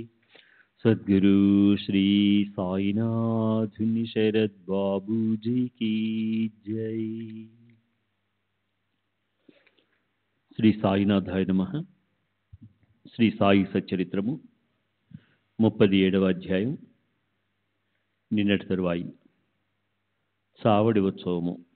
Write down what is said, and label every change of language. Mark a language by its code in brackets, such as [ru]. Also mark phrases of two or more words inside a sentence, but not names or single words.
[hi] सद्गुरु श्री साईनाथ शरद बाबू जी की जय। [te] శ్రీ సాయినాథాయ నమః. శ్రీ సాయి సచ్చరిత్రము 37వ అధ్యాయం. నిన్నటి తరువాయి చావడి ఉత్సవము.